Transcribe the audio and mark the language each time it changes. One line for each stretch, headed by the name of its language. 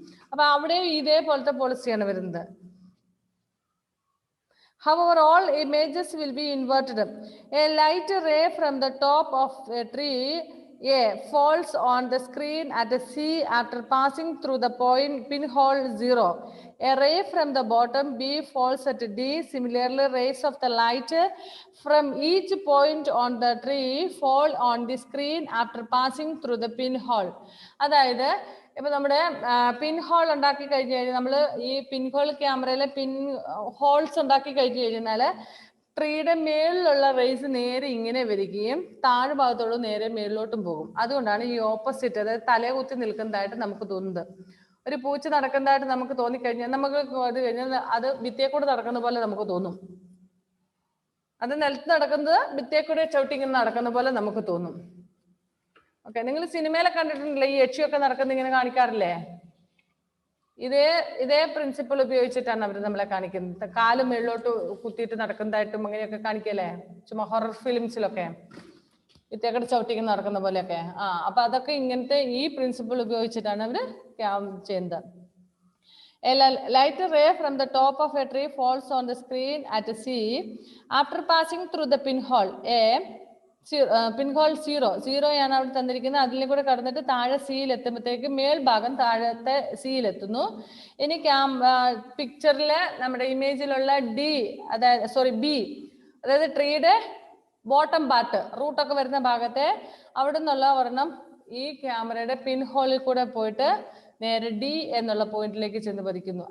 Malayalam: അപ്പൊ അവിടെയും ഇതേപോലത്തെ പോളിസിയാണ് വരുന്നത്.
English: However, all images will be inverted. A light ray from the top of a tree A falls on the screen at C after passing through the pinhole 0. A ray from the bottom B falls at D. Similarly, rays of the light from each point on the tree fall on the screen after passing through the pinhole.
Malayalam: അതായത് ഇപ്പൊ നമ്മുടെ പിൻ whole ഉണ്ടാക്കി കഴിഞ്ഞു കഴിഞ്ഞാൽ, നമ്മൾ ഈ പിൻ whole ക്യാമറയിലെ പിൻ holes ഉണ്ടാക്കി കഴിഞ്ഞു കഴിഞ്ഞാല് ട്രീയുടെ മേളിലുള്ള റേസ് നേരെ ഇങ്ങനെ വരികയും താഴെ ഭാഗത്തോളം നേരെ മേളിലോട്ടും പോകും. അതുകൊണ്ടാണ് ഈ ഓപ്പോസിറ്റ്, അതായത് തലയെ കുത്തി നിൽക്കുന്നതായിട്ട് നമുക്ക് തോന്നുന്നത്. ഒരു പൂച്ച നടക്കുന്നതായിട്ട് നമുക്ക് തോന്നിക്കഴിഞ്ഞാൽ നമുക്ക് അത് കഴിഞ്ഞാൽ അത് ഭിത്തിയെ കൂടെ നടക്കുന്ന പോലെ നമുക്ക് തോന്നും. അത് നിലത്ത് നടക്കുന്നത് ഭിത്തിയെ കൂടെ ചവിട്ടിങ്ങനെ നടക്കുന്ന പോലെ നമുക്ക് തോന്നും. ഓക്കെ, നിങ്ങൾ സിനിമയിലെ കണ്ടിട്ടുണ്ടല്ലേ ഈ യക്ഷിയൊക്കെ നടക്കുന്നത് ഇങ്ങനെ കാണിക്കാറില്ലേ? ഇതേ പ്രിൻസിപ്പിൾ ഉപയോഗിച്ചിട്ടാണ് അവർ നമ്മളെ കാണിക്കുന്നത്. കാല് മേളിലോട്ട് കുത്തിയിട്ട് നടക്കുന്നതായിട്ടും അങ്ങനെയൊക്കെ കാണിക്കല്ലേ, ചുമ്മാ ഹൊറർ ഫിലിംസിലൊക്കെ വിത്തേക്കടെ ചവിട്ടിക്ക് നടക്കുന്ന പോലെയൊക്കെ. അപ്പൊ അതൊക്കെ ഇങ്ങനത്തെ ഈ പ്രിൻസിപ്പിൾ ഉപയോഗിച്ചിട്ടാണ് അവര് ചെയ്യുന്നത്.
English: A light ray from the top of a tree falls on the screen at C after passing through the pinhole A.
Malayalam: Pinhole 0 ആണ് അവിടെ തന്നിരിക്കുന്നത്. അതിലെ കൂടെ കടന്നിട്ട് താഴെ സിയിൽ എത്തുമ്പോഴത്തേക്ക് മേൽഭാഗം താഴത്തെ സിയിൽ എത്തുന്നു. ഇനി പിക്ചറിലെ നമ്മുടെ ഇമേജിലുള്ള ഡി, അതായത് ബി, അതായത് ട്രീയുടെ ബോട്ടം പാർട്ട് റൂട്ടൊക്കെ വരുന്ന ഭാഗത്തെ അവിടെ നിന്നുള്ള ഒരെണ്ണം ഈ ക്യാമറയുടെ പിൻഹോളിൽ കൂടെ പോയിട്ട് നേരെ ഡി എന്നുള്ള പോയിന്റിലേക്ക് ചെന്ന് പതിക്കുന്നു.